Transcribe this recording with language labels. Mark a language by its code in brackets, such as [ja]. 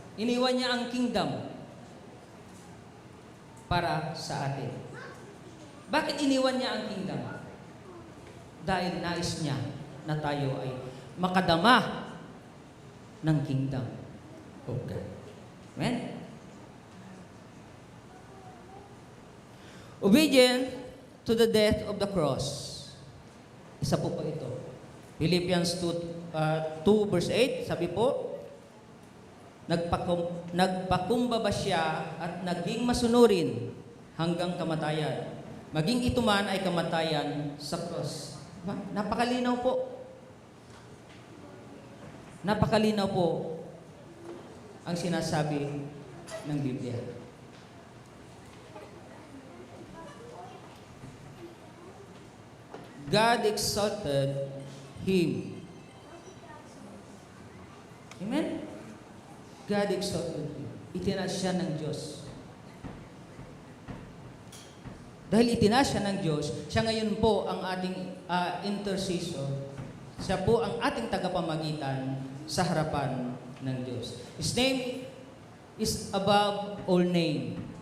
[tl] Iniwan niya ang kingdom para sa atin. Bakit iniwan niya ang kingdom? Dahil nais niya na tayo ay makadama ng [en] kingdom of God. [tl] Amen? [en] Obedient to the death of the cross. [tl] Isa po ito. Philippians 2 verse 8, sabi po, nagpakumbaba siya at naging masunurin hanggang kamatayan. Maging ito man ay kamatayan sa cross. Diba? Napakalinaw po. Napakalinaw po ang sinasabi ng Biblia. [en] God exalted Him. Amen? God exalted Him. [tl] Itinaas siya ng Diyos. Dahil itinaas siya ng Diyos, siya ngayon po ang ating intercessor. Siya po ang ating tagapamagitan sa harapan ng Diyos. [en] His name is above all name.